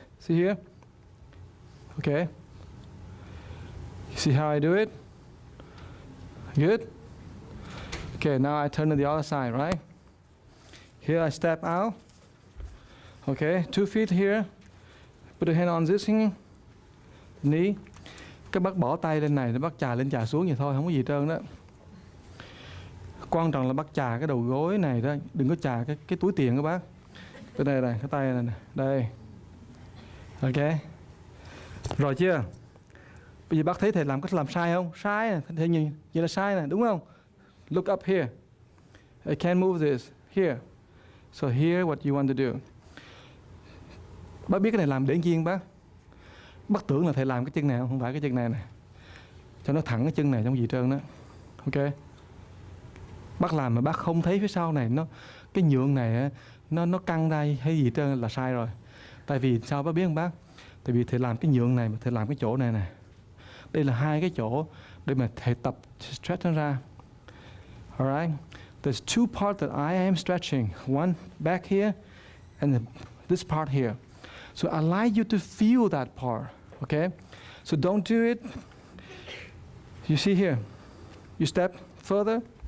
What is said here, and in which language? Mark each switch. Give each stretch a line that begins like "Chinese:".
English: See here? Okay. You see how I do it? Good? Okay, now I turn to the other side, right? Here I step out. Okay, 2 feet here. Put your hand on this knee.
Vietnamese: Các bác bỏ tay lên này, bác chà lên chà xuống vậy thôi, không có gì trơn đó. Quan trọng là bác chà cái đầu gối này đó, đừng có chà cái túi tiền các bác. Bên đây này, cái tay này nè, đây. Ok. Rồi chưa? Bây giờ bác thấy thầy làm có làm sai không? Sai nè, thầy nhìn vậy là sai nè, đúng không?
English: Look up here. I can't move this. Here. So here what you want to do.
Vietnamese: Bác biết cái này làm để chi không bác? Bác tưởng là thầy làm cái chân này không phải cái chân này nè. Cho nó thẳng cái chân này trong gì trơn đó. Ok. Bác làm mà bác không thấy phía sau này nó cái nhượng này nó căng ra hay gì trơn là sai rồi. Tại vì sao bác biết không bác? Tại vì thầy làm cái nhượng này mà thầy làm cái chỗ này nè. Đây là hai cái chỗ để mà thầy tập stretch nó ra.
English: Alright. There's two parts that I am stretching. One back here and this part here. So I like you to feel that part. Okay? So don't do it. You see here. You step further.